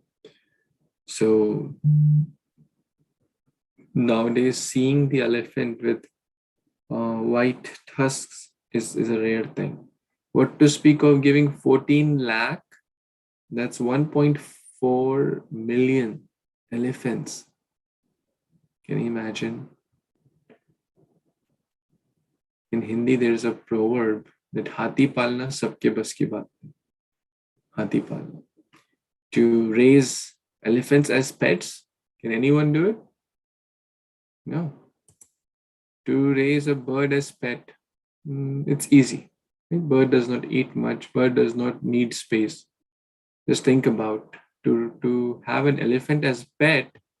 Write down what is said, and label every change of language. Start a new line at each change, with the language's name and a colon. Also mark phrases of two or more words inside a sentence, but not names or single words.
English: So nowadays, seeing the elephant with white tusks is a rare thing. What to speak of giving 14 lakh? That's 1.4 million elephants. Can you imagine? In Hindi, there's a proverb that
Hindi: हाथी पालना सबके बस की बात नहीं. हाथी पालना.
English: To raise elephants as pets, can anyone do it? No. To raise a bird as pet, it's easy. Bird does not eat much. Bird does not need space. Just think about to have an elephant as pet.